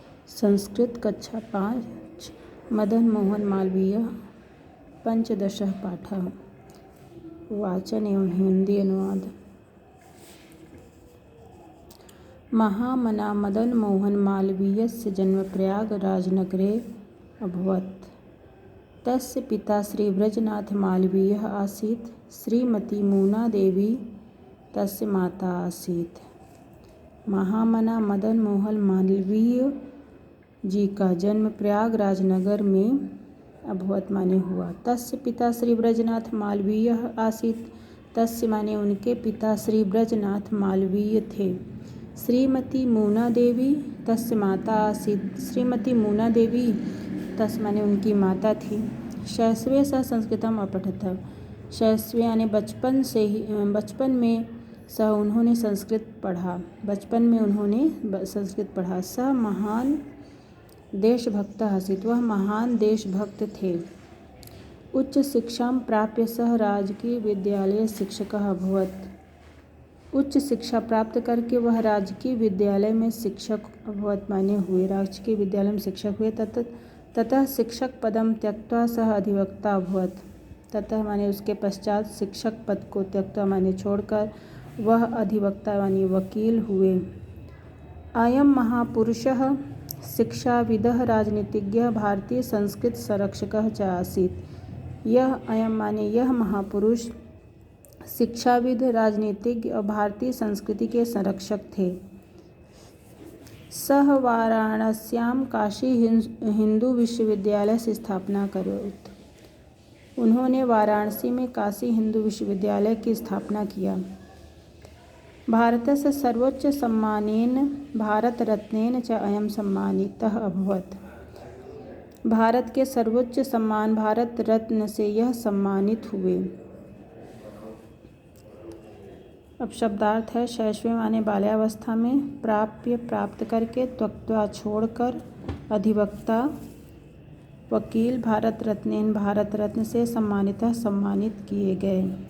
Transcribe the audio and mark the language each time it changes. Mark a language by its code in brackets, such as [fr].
[sa] संस्कृत कक्षा 5 मदन मोहन मालवीय पंचदशः पाठः। [hi] वाचन एवं हिंदी अनुवाद। [sa] महामना मदन मोहन मालवीयस्य जन्म प्रयागराजनगरे अभवत्। तस्य पिता श्री ब्रजनाथ मालवीयः आसीत्। श्रीमती मूनादेवी तस्य माता आसीत्। [hi] महामना मदन मोहन मालवीय जी का जन्म प्रयागराज नगर में अभवत माने हुआ। [sa] तस्य पिता श्री ब्रजनाथ मालवीय आसीत्। [hi] तस्य माने उनके पिता श्री ब्रजनाथ मालवीय थे। [sa] श्रीमती मूना देवी तस्य माता आसीत्। [hi] श्रीमती मूना देवी तस्य माने उनकी माता थी। [sa] शैशवे सह संस्कृतम अपठत। [hi] शैशव यानी बचपन में सह उन्होंने संस्कृत पढ़ा। बचपन में उन्होंने संस्कृत पढ़ा। [sa] सह महान देशभक्त आसीत्। [hi] वह महान देशभक्त थे। [sa] उच्च शिक्षा प्राप्य सह राजकीय विद्यालय शिक्षकः अभवत्। [hi] उच्च शिक्षा प्राप्त करके वह राजकीय विद्यालय में शिक्षक अभवत माने हुए। राजकीय विद्यालय में शिक्षक हुए। [sa] ततः शिक्षक पदम त्यक्त्वा सह अधिवक्ता अभवत्। [hi] ततः माने उसके पश्चात शिक्षक पद को त्यक्त्वा माने छोड़कर वह अधिवक्ता माने वकील हुए। [sa] अयं महापुरुषः शिक्षाविदः राजनीतिज्ञः भारतीय संस्कृत संरक्षकः च आसीत्। [hi] अयं माने यह महापुरुष शिक्षाविद, राजनीतिज्ञ और भारतीय संस्कृति के संरक्षक थे। [sa] सह वाराणस्यां काशी हिंदू विश्वविद्यालय से स्थापना करोत्। [hi] उन्होंने वाराणसी में काशी हिंदू विश्वविद्यालय की स्थापना किया। [sa] भारतस्य सर्वोच्च सम्मानेन भारतरत्नेन च अयं सम्मानितः अभवत्। [hi] भारत के सर्वोच्च सम्मान भारत रत्न से यह सम्मानित हुए। अब शब्दार्थ है। शैशव माने बाल्यावस्था में, प्राप्य प्राप्त करके, त्यक्त्वा छोड़कर, अधिवक्ता वकील, भारत रत्नेन भारत रत्न से सम्मानितः सम्मानित किए गए।